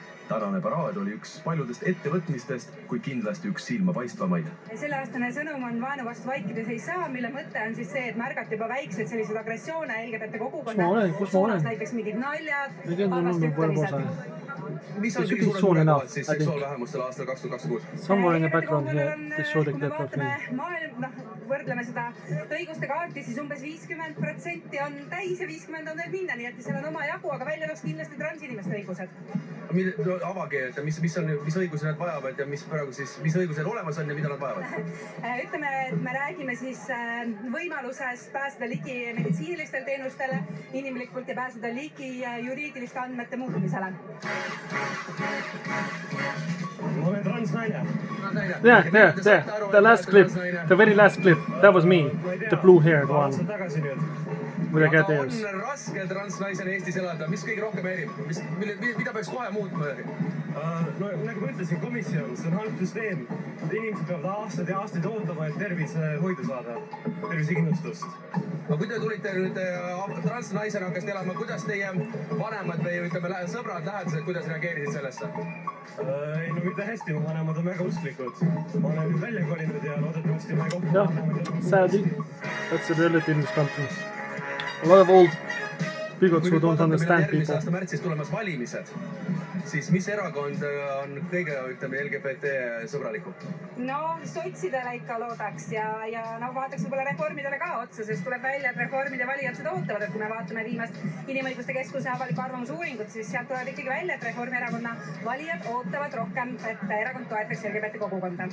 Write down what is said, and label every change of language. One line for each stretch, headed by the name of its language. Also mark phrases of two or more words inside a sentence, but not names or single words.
Estonian: Tänane paraad oli üks paljudest ettevõtmistest, kui kindlasti üks silmapaistvamaid. Selleaastane sõnum on vaenu vastu vaikides ei saa, mille mõte on siis see, et märgati juba väiksed sellised agressioone LGBT kogukonna suunas, näiteks mingid naljad, halvasti ütlemised. Mis on kõige suurem murekohad siis seksuaalvähemustel aastal 2026?
English: Somewhere in the background here, they show the clip of me.
Estonian: Võrdleme seda õiguste kaarti, siis umbes 50% on täis ja 50% on veel minna, nii et seal on oma jagu, aga välja tooks kindlasti transinimeste õigused. Avage, et mis õigused nad vajavad ja mis õigused olemas on ja mida nad vajavad? Ütleme, et me räägime siis võimalusest pääseda ligi meditsiinilistel teenustele inimlikult ja pääseda ligi juriidiliste andmete muutmisele. Ma olen transnaine.
English: Yeah, there, the last clip, the very last clip, that was me, the blue-haired one. With the cat ears.
Estonian: On raske transnaisena Eestis elada, mis kõige rohkem erib? Mida peaks kohe muutma? No nagu ma ütlesin, komisjon, see on halb süsteem. Inimesed peavad aastaid ja aastaid ootama, et tervisehoidu saada, tervisekindlustust. Aga kui te tulite nüüd transnaisena hakkast elama, kuidas teie vanemad või ütleme sõbrad, lähedased, kuidas reageerisid sellesse? Ei, no mitte hästi, mu vanemad on väga usklikud. Ma olen nüüd välja kolinud ja loodetavasti ma ei kokku.
English: Yeah, sadly, that's the reality in this country. A lot of old bigots who don't understand people.
Estonian: Järgmise aasta märtsis tulemas valimised, siis mis erakond on kõige, ütleme, LGBT sõbralikum? No, sotsidele ikka loodaks ja vaataks võib-olla reformidele ka otsa, sest tuleb välja, et reformide valijad seda ootavad, et kui me vaatame viimast Inimõiguste Keskuse avaliku arvamusuuringut, siis sealt tuleb ikkagi välja, et Reformierakonna valijad ootavad rohkem, et erakond toetaks LGBT kogukonda.